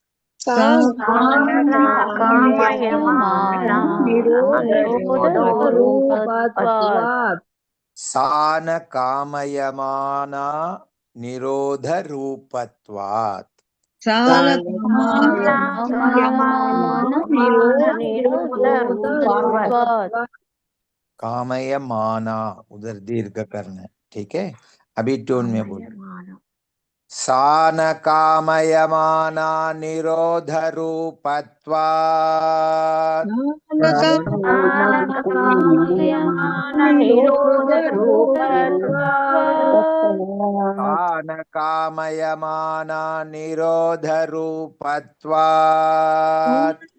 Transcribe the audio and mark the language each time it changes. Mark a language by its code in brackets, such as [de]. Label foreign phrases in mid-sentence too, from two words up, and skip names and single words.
[sa] सान कामयमाना निरोध रूपत्वात्. [hi] कामयमाना उधर दीर्घ करना है, ठीक है। अभी टोन में बोलो। [sa] सान कामयमाना निरोध रूपत्वात्। सान कामयमाना निरोध रूपत्वात्।